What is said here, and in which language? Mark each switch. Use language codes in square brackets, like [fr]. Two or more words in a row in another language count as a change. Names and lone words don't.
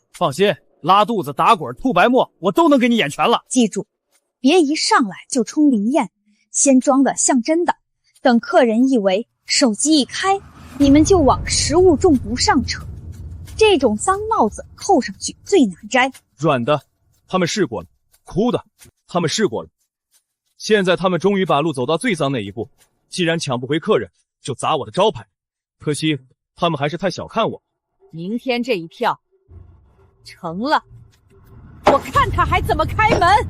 [zh] 放心，拉肚子、打滾、吐白沫，我都能給你演全了。記住，別一上來就衝林燕，先裝的像真的，等客人一圍，手機一開，你們就往食物中毒上扯。這種髒帽子扣上去最難摘。軟的，他們試過了；哭的，他們試過了。現在他們終於把路走到最髒那一步，既然搶不回客人，就砸我的招牌。可惜他們還是太小看我。明天這一票成了，我看他還怎麼開門。